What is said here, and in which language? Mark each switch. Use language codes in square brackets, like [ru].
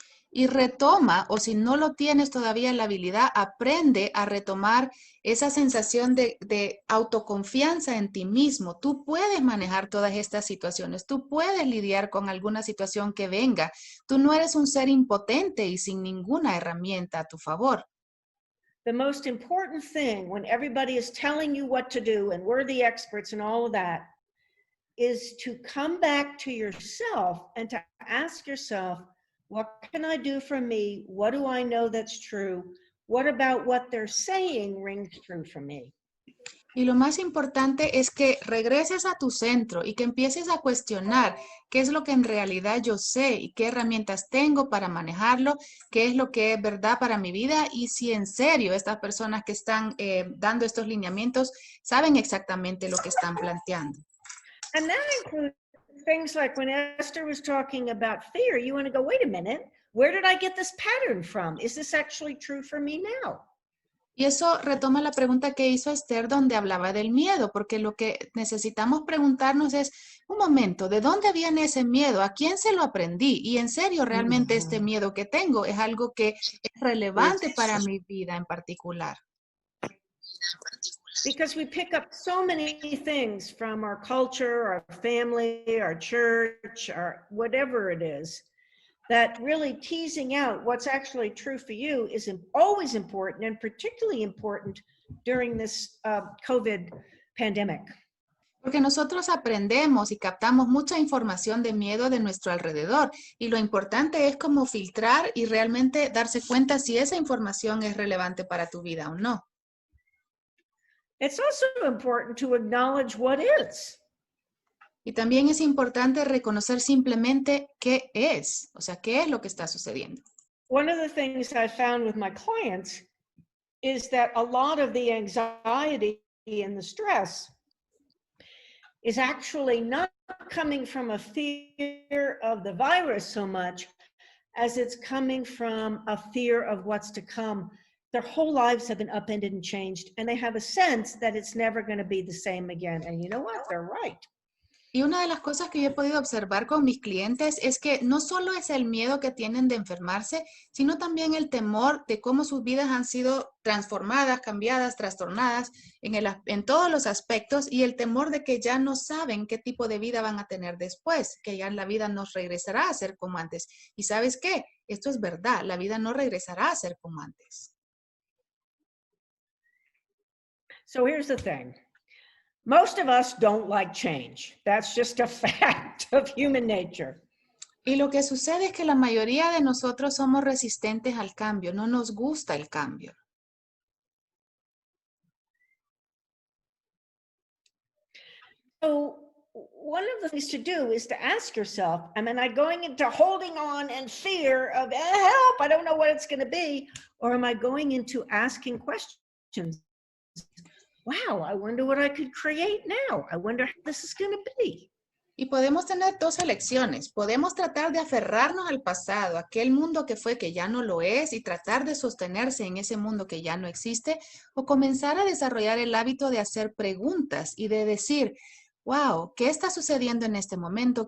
[es] Y retoma, o si no lo tienes todavía la habilidad, aprende a retomar esa sensación de autoconfianza en ti mismo. Tú puedes manejar todas estas situaciones, tú puedes lidiar con alguna situación que venga. Tú no eres un ser impotente y sin ninguna herramienta a tu favor. [en] The most important thing when everybody is telling you what to do and we're the experts and all of that is to come back to yourself and to ask yourself, what can I do for me? What do I know that's true? What about what they're saying rings true for me? [es] Y lo más importante es que regreses a tu centro y que empieces a cuestionar qué es lo que en realidad yo sé y qué herramientas tengo para manejarlo, qué es lo que es verdad para mi vida y si en serio estas personas que están dando estos lineamientos saben exactamente lo que están planteando. [en] And that includes things like when Esther was talking about fear, you want to go, wait a minute, where did I get this pattern from? Is this actually true for me now? [es] Y eso retoma la pregunta que hizo Esther donde hablaba del miedo, porque lo que necesitamos preguntarnos es, un momento, ¿de dónde viene ese miedo? ¿A quién se lo aprendí? Y en serio, realmente este miedo que tengo es algo que es relevante para mi vida en particular. [en] Because we pick up so many things from our culture, our family, our church, or whatever it is, that really teasing out what's actually true for you is always important, and particularly important during this COVID pandemic. [es] Porque nosotros aprendemos y captamos mucha información de miedo de nuestro alrededor y lo importante es cómo filtrar y realmente darse cuenta si esa información es relevante para tu vida o no. [en] It's also important to acknowledge what is. [es] Y también es importante reconocer simplemente qué es, o sea, qué es lo que está sucediendo. [en] One of the things I found with my clients is that a lot of the anxiety and the stress is actually not coming from a fear of the virus so much as it's coming from a fear of what's to come. Their whole lives have been upended and changed, and they have a sense that it's never going to be the same again. And you know what? They're right. [es] Y una de las cosas que yo he podido observar con mis clientes es que no solo es el miedo que tienen de enfermarse, sino también el temor de cómo sus vidas han sido transformadas, cambiadas, trastornadas en todos los aspectos y el temor de que ya no saben qué tipo de vida van a tener después, que ya la vida no regresará a ser como antes. ¿Y sabes qué? Esto es verdad, la vida no regresará a ser como antes. [en] So here's the thing. Most of us don't like change. That's just a fact of human nature. [es] Y lo que sucede es que la mayoría de nosotros somos resistentes al cambio, no nos gusta el cambio. [en] So one of the things to do is to ask yourself, am I going into holding on and fear of help, I don't know what it's going to be, or am I going into asking questions? Wow, I wonder what I could create now. I wonder how this is going to be. [es] Y podemos tener dos elecciones. Podemos tratar de aferrarnos al pasado, aquel mundo que fue que ya no lo es, y tratar de sostenerse en ese mundo que ya no existe, o comenzar a desarrollar el hábito de hacer preguntas y de decir, wow, ¿qué está sucediendo en este momento?